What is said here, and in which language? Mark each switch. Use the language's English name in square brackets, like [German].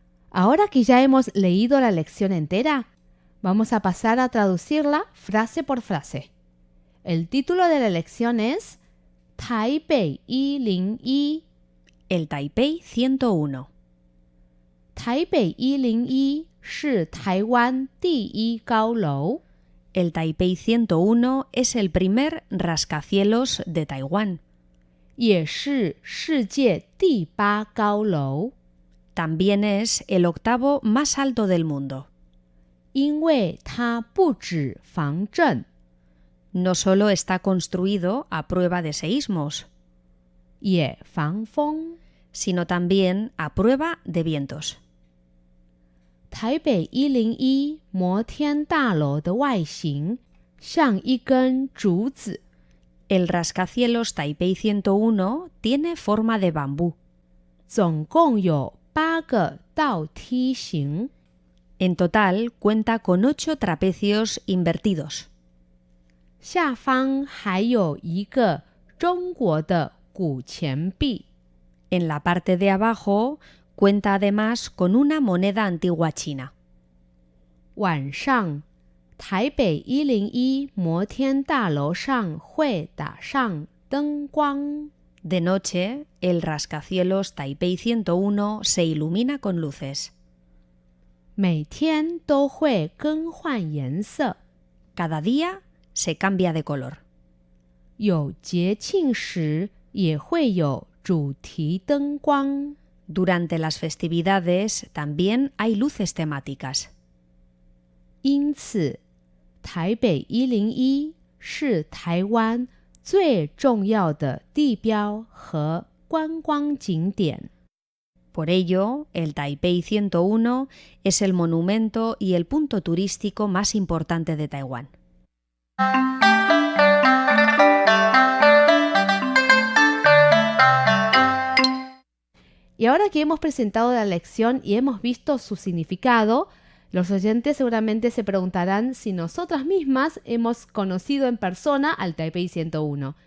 [Spanish] Ahora que ya hemos leído la lección entera, vamos a pasar a traducirla frase por frase. El título de la lección es Taipei 101. El Taipei 101. [Chinese] Taipei 101是台湾第1高楼。 [Spanish] El Taipei 101 es el primer rascacielos de Taiwán. [Chinese] 也是世界第8高楼。 [Spanish] También es el octavo más alto del mundo. [Chinese] 因为它不止防震。 [Spanish] No solo está construido a prueba de seísmos, [Chinese] 也防风， [Spanish] sino también a prueba de vientos. [Chinese] 台北101摩天大楼的外形像一根竹子。 [Spanish] El rascacielos Taipei 101 tiene forma de bambú. [Chinese] 总共有8个倒梯形。 [Spanish] En total cuenta con 8 trapecios invertidos. [Chinese] 下方还有一个中国的古钱币。 [Spanish] En la parte de abajo cuenta además con una moneda antigua china. [Chinese] 晚上，台北101摩天大楼上会打上灯光。 [Spanish] De noche, el rascacielos Taipei 101 se ilumina con luces. [Chinese] 每天都会更换颜色。 [Spanish] Cada día se cambia de color. [Chinese] 有节庆时也会有主题灯光。 [Spanish] Durante las festividades también hay luces temáticas. [Chinese] 因此，台北101是台湾最重要的地标和观光景点。 [Spanish] Por ello, el Taipei 101 es el monumento y el punto turístico más importante de Taiwán. Y ahora que hemos presentado la lección y hemos visto su significado, los oyentes seguramente se preguntarán si nosotras mismas hemos conocido en persona al Taipei 101.